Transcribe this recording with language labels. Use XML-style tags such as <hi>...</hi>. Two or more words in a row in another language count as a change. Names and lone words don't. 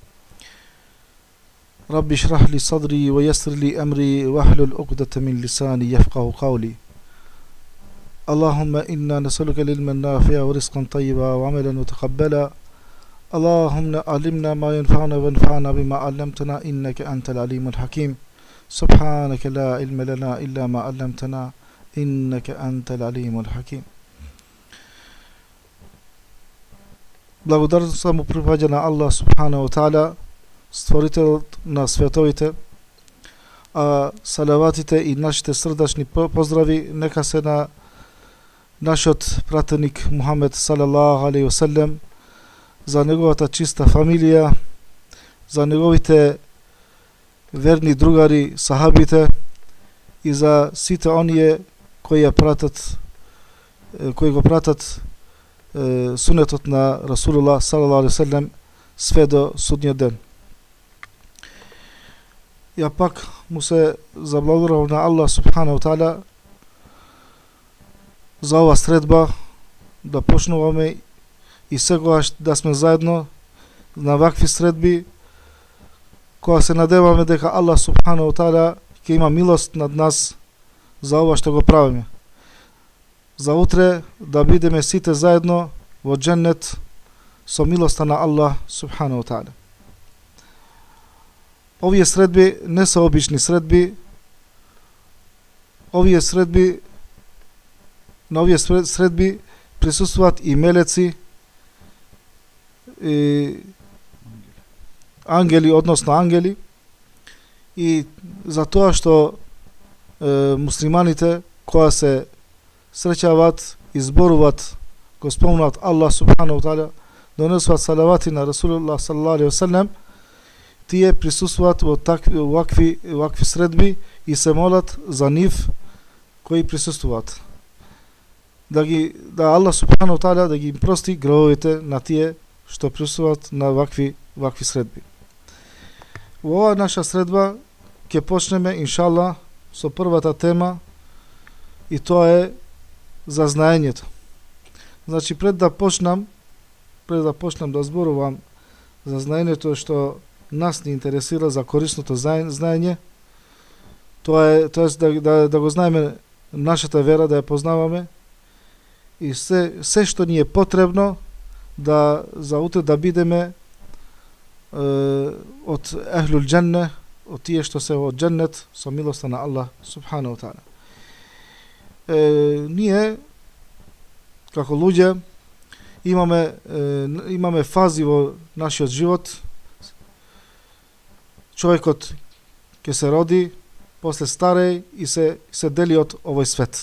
<ar>رب اشرح لي صدري ويسر لي أمري واحلل عقدة من لساني يفقه قولي اللهم إنا نسألك العلم النافع ورزقا طيبا وعملا متقبلا اللهم علمنا ما ينفعنا وانفعنا بما علمتنا إنك أنت العليم الحكيم سبحانك لا علم لنا إلا ما علمتنا إنك أنت العليم الحكيم.</ar> <mk>Благодарност му припаѓа на Аллах</mk> <ar>سبحانه تعالى,</ar> <mk>створителот на световите, а салаватите и нашите срдачни поздрави нека се на нашиот пратеник Мухамед</mk> <ar>صلى الله عليه وسلم,</ar> <mk>за неговата чиста фамилија, за неговите верни другари, сахабите и за сите оние кои го пратат сунетот на Расулуллах</mk> <ar>صلى الله عليه وسلم</ar> <mk>све до судниот ден. Ја пак му се заблагодарам на Аллах</mk> <ar>سبحانه تعالى</ar> <mk>за ова средба, да почнуваме и сегогаш да сме заедно на вакви средби, кога се надеваме дека Аллах субханаху таала ќе има милост над нас за ова што го правиме. За утре да бидеме сите заедно во џеннет со милоста на Аллах</mk> <ar>سبحانه تعالى.</ar> <mk>Овие средби не се обични средби. На овие средби присуствуваат и мелеци, и ангели, односно ангели, и за тоа што муслиманите кога се среќаваат, изборуваат, го спомнат Аллах</mk> <ar>سبحانه تعالى,</ar> <mk>донесуваат салавати на Расулуллах</mk> <ar>صلى الله عليه وسلم,</ar> <mk>тие присуствуваат во вакви средби и се молат за нив кои присуствуваат. Да Аллах</mk> <ar>سبحانه تعالى</ar> <mk>да ги им прости гревовите на тие што присуствуваат на вакви средби. Во оваа наша средба ќе почнеме иншаллах со првата тема, и тоа е за знаењето. Значи пред да почнам да зборувам за знаењето што нас не интересира, за корисното знаење, тоа е да го знаеме нашата вера, да ја познаваме и се што ни е потребно да за утре да бидеме од</mk> <ar>أهل الجنة,</ar> <mk>од тие што се во џеннет со милоста на Аллах</mk> <ar>سبحانه تعالى.</ar> <mk>Ние како луѓе имаме фази во нашиот живот. Човекот ќе се роди, после старе и се дели од овој свет.</mk>